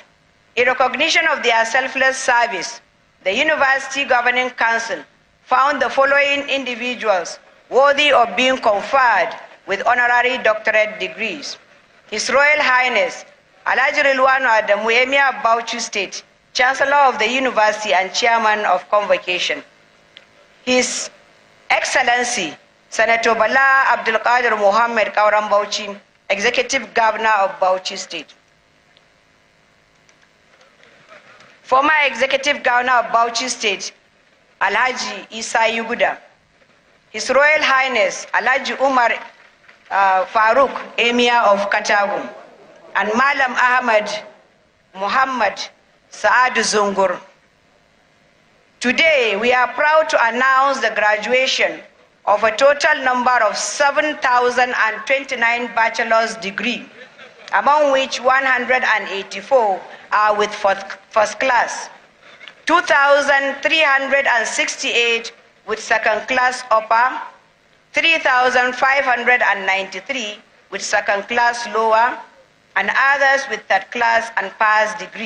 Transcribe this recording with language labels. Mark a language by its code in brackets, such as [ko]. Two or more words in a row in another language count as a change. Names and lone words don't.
[en] In recognition of their selfless service, the University Governing Council found the following individuals worthy of being conferred with honorary doctorate degrees. His Royal Highness, Alhaji Rilwanu Adamu, Emir of Bauchi State, Chancellor of the University and Chairman of Convocation. His Excellency, Senator Bala Abdul Qadir Mohammed Kauram Bauchi, Executive Governor of Bauchi State. Former Executive Governor of Bauchi State, Alhaji Isa Yuguda. His Royal Highness, Alhaji Umar Farooq, Emir of Katagum, and Malam Ahmad Muhammad Saad Zungur. Today, we are proud to announce the graduation of a total number of 7,029 bachelor's degrees, among which 184 are with first class, 2,368 with second class upper, 3,593 with second class lower, and others with third class and pass degree.